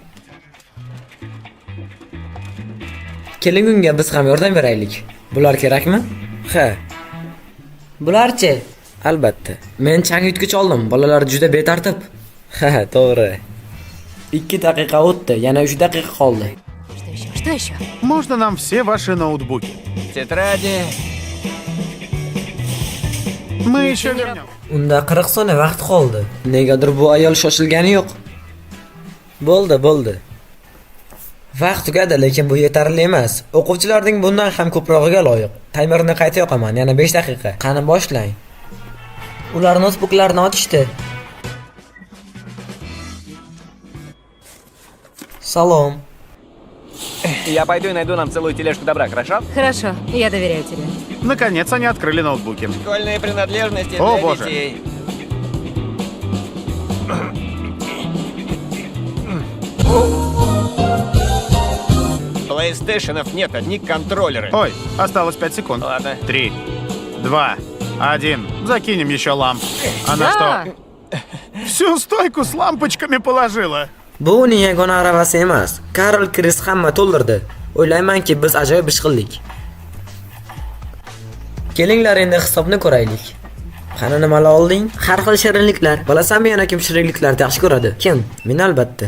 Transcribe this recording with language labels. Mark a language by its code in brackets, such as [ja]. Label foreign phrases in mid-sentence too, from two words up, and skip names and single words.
[uz] Keling unga biz ham yordam beraylik. Bular kerakmi? Ha. Bularchi? Albatta. Men chang yutgich oldim. Bolalar juda betartib. Ha, to'g'ri. 2 daqiqa o'tdi, yana 3 daqiqa qoldi. [ru] Что еще? Можно нам все ваши ноутбуки? Тетради. Мы еще вернем. [uz] Unda 40 soniya vaqt qoldi. Negadir bu ayol shoshilgani yo'q. Bo'ldi. Vaqt tugadi, lekin bu yetarli emas. O'quvchilarning bundan ham ko'prog'iga loyiq. Taymerni qayta yoqaman, yana 5 daqiqa. Qani boshlang. Ular notebooklarni ochishdi. Salom. [ru] Я пойду и найду нам целую тележку добра, хорошо? Хорошо, я доверяю тебе. Наконец они открыли ноутбуки. Школьные принадлежности О, для боже. детей. PlayStation'ов нет, одни контроллеры. Ой, осталось 5 секунд. Ладно. 3, 2, 1. Закинем еще ламп. Она Да. что? Всю стойку с лампочками положила. [uz] Bu uning yagona aravasi emas. Karl Chris hamma to'ldirdi. O'ylaymanki biz ajoyib ish qildik. Kelinglar endi hisobni ko'raylik. Qani nimalar olding? Har xil shirinliklar. Bilasanmi yana kim shirinliklarni yaxshi ko'radi? Kim? Men albatta.